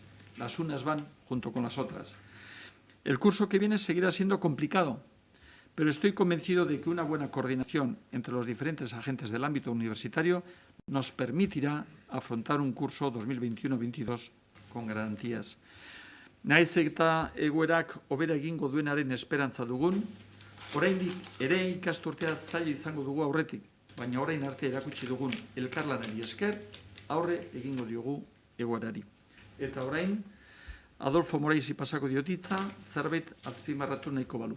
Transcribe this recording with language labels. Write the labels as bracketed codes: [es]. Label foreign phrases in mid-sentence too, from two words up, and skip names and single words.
[es] Las unas van junto con las otras. El curso que viene seguirá siendo complicado, pero estoy convencido de que una buena coordinación entre los diferentes agentes del ámbito universitario nos permitirá afrontar un curso 2021-22 con garantías. [eu] Naiz eta egoerak hobera egingo duenaren esperantza dugun, oraindik ere ikasturtea zaila izango dugu aurretik, baina orain arte erakutsi dugun elkarlanari esker aurre egingo diogu egoerari. Eta orain, Adolfo Moraisi pasako diotitza, zerbait azpimarratu nahiko balu.